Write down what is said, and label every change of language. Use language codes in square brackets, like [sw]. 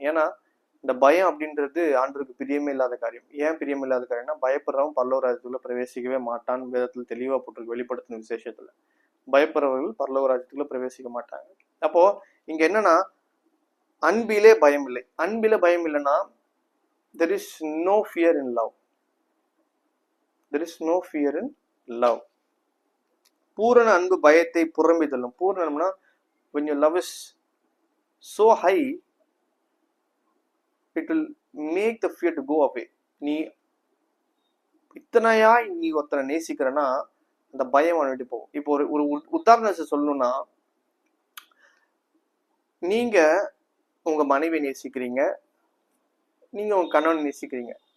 [ta] ஏன்னா இந்த பயம் அப்படின்றது ஆண்டவருக்கு பிரியமே இல்லாத காரியம். ஏன் பிரியமே இல்லாத காரியம்னா, பயப்படுறவன் பரலோக ராஜ்யத்துக்குள்ள பிரவேசிக்கவே மாட்டான்னு வேதத்துல தெளிவா போட்டிருக்கு. வெளிப்படுத்தின விசேஷத்துல பயப்படுறவர்கள் பரலோக ராஜ்யத்துக்குள்ள பிரவேசிக்க மாட்டாங்க. அப்போ இங்க என்னன்னா, அன்பிலே பயம் இல்லை. அன்பிலே பயம் இல்லைன்னா [en] there is no fear in love. There is no fear in love. [ta] பூரண அன்பு பயத்தை புறம்பே தள்ளும். பூரணம்னா [en] when your love is so high, it will make the fear to go away. [ta] நீ இத்தனையா நீ ஒருத்தனை நேசிக்கிறனா அந்த பயம் வந்துட்டு போகும். இப்போ ஒரு உதாரணத்தை சொல்லணும்னா, நீங்க உங்க மனைவி நேசிக்கிறீங்க, நீங்க உங்க கணவனை நேசிக்கிறீங்க.